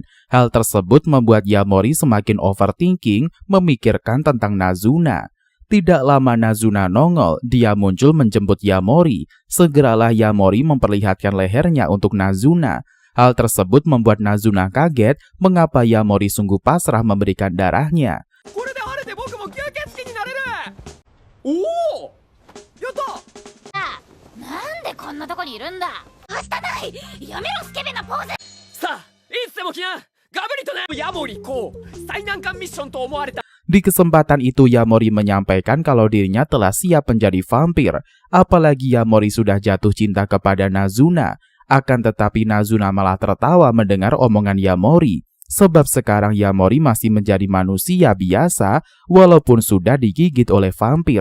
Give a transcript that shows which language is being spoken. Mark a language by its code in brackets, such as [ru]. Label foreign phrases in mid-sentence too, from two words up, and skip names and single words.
[id] Hal tersebut membuat Yamori semakin overthinking memikirkan tentang Nazuna. Tidak lama Nazuna nongol, dia muncul menjemput Yamori. Segeralah Yamori memperlihatkan lehernya untuk Nazuna. Hal tersebut membuat Nazuna kaget mengapa Yamori sungguh pasrah memberikan darahnya. [ja] これで晴れて僕も吸血鬼になれる。おお、やった。なんでこんなとこにいるんだ。はしたないやめろスケベなポーズ。さあ、いつでも来な。ガブリとね。ヤモリこう最難関ミッションと思われた。 [id] Di kesempatan itu Yamori menyampaikan kalau dirinya telah siap menjadi vampir. Apalagi Yamori sudah jatuh cinta kepada Nazuna. Akan tetapi Nazuna malah tertawa mendengar omongan Yamori. Sebab sekarang Yamori masih menjadi manusia biasa walaupun sudah digigit oleh vampir.